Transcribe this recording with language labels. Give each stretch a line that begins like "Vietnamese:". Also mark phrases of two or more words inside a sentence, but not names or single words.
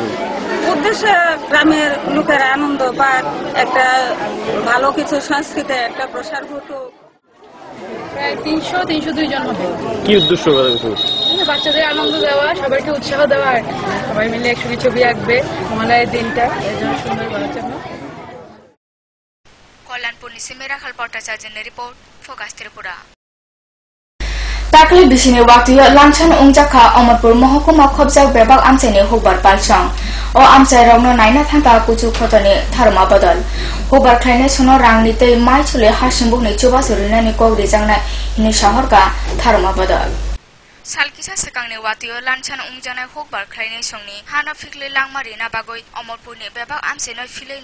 Bangla: উদ্দেশ্যে গ্রামের লোকেরা আনন্দ পাক একটা ভালো কিছু সংস্কৃতির একটা প্রসার ঘটুক প্রায় 302 জন হবে কি উদ্দেশ্য করা গেছে বাচ্চাদের আনন্দ দেওয়া সবাইকে উৎসাহ দেওয়া সবাই মিলে একসঙ্গে ছবি আঁকবে আমাদের দিনটা এর জন্য সুন্দর করার জন্য
Kok Borok: Kollanpur Nisimera Khalpatachajan report Focus Tripura Takle bisini waktiyo lanchan ungjakha Amarpur Mohokuma khobjak bebak amchaini hokbar palsang o amchai rongno naina thangka kuchu khotoni tharma bodol hokbar khlaine sono rangni tei mai chule harsimbukni chuba surinani kogri jangna hini shahorka tharma bodol Salkisa sekangni watio lansan ungjana hokbar khlainai songni hana fikle langmari na bagoi Omorpurni bebak amse noi filei